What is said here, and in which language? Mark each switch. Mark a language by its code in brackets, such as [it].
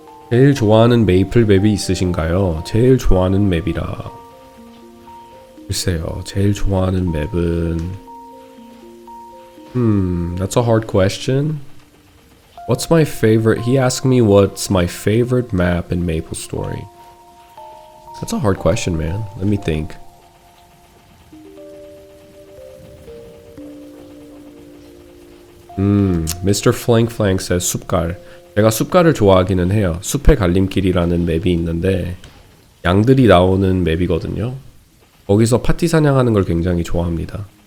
[ko] 제일 좋아하는 메이플 맵이 있으신가요? 제일 좋아하는 맵이라. 글쎄요, 제일 좋아하는 맵은 [en] that's a hard question. What's my favorite? He asked me what's my favorite map in MapleStory. That's a hard question, man. Let me think. Mr. Flank says 숲갈. [ko] 제가 숲갈을 좋아하기는 해요. 숲의 갈림길이라는 맵이 있는데 양들이 나오는 맵이거든요. 거기서 파티 사냥하는 걸 굉장히 좋아합니다.